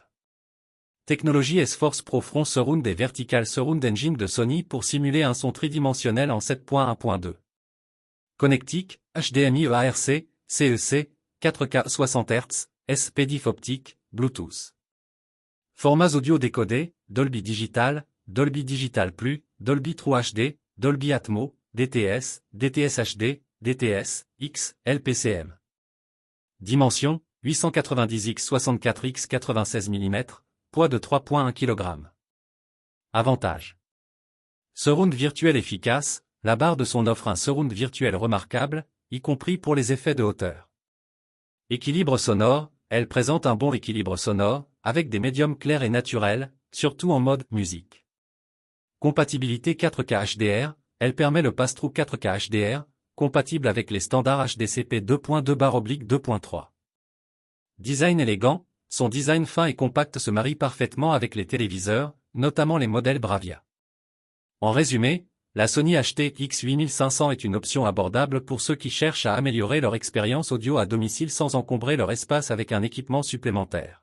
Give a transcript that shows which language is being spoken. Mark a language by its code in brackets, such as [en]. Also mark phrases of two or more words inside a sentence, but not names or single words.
[fr] Technologie S-Force Pro Front Surround et Vertical Surround Engine de Sony pour simuler un son tridimensionnel en 7.1.2. Connectique, HDMI EARC, CEC, 4K 60 Hz, SPDIF optique, Bluetooth. Formats audio décodés, Dolby Digital, Dolby Digital Plus, Dolby True HD, Dolby Atmos, DTS, DTS HD, DTS, X, LPCM. Dimension, 890x64x 96 mm, poids de 3.1 kg. Avantages. Surround virtuel efficace, la barre de son offre un surround virtuel remarquable, y compris pour les effets de hauteur. Équilibre sonore, elle présente un bon équilibre sonore, avec des médiums clairs et naturels, surtout en mode musique. Compatibilité 4K HDR, elle permet le pass-through 4K HDR, compatible avec les standards HDCP 2.2/2.3. Design élégant, son design fin et compact se marie parfaitement avec les téléviseurs, notamment les modèles Bravia. En résumé, la Sony HT-X8500 est une option abordable pour ceux qui cherchent à améliorer leur expérience audio à domicile sans encombrer leur espace avec un équipement supplémentaire.